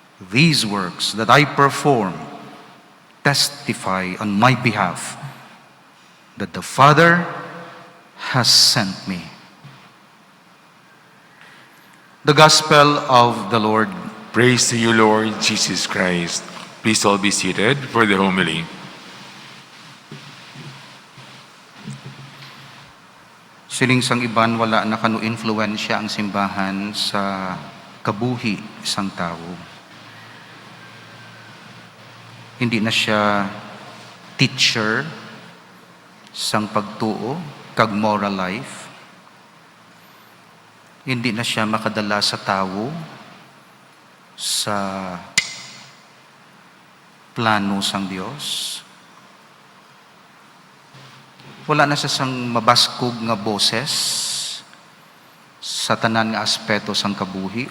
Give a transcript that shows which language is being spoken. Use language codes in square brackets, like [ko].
[en] These works that I perform testify on my behalf that the Father has sent me." The Gospel of the Lord. Praise to you, Lord Jesus Christ. Please all be seated for the homily. [hil] Siling sang iban, wala na kanu influensya ang simbahan sa kabuhi sang tao. Hindi na siya teacher sang pagtuo kag [en] moral life. [hil] Hindi na siya makadala sa tao sa plano sang Dios. Wala na siya sang mabaskog nga boses sa tanan nga aspeto sang kabuhi.